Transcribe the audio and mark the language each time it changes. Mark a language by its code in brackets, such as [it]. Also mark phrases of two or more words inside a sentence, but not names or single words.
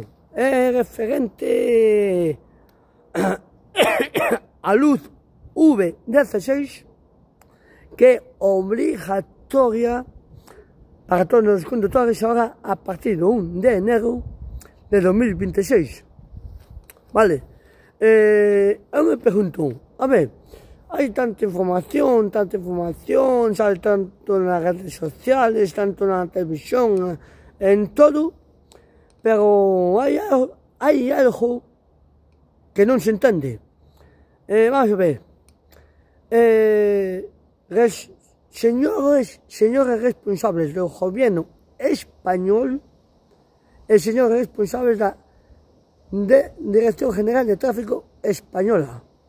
[gl] É referente a luz V16, que é obrigatoria para todos os condutores ahora a partir do 1 de enero de 2026. Vale? Eu me pregunto, [es] a ver, hay tanta información, sale tanto en las redes sociales, tanto en la televisión, en todo, pero hay algo que no se entiende. Vamos a ver, señores responsables del gobierno español, el señor responsable de la Dirección General de Tráfico Española,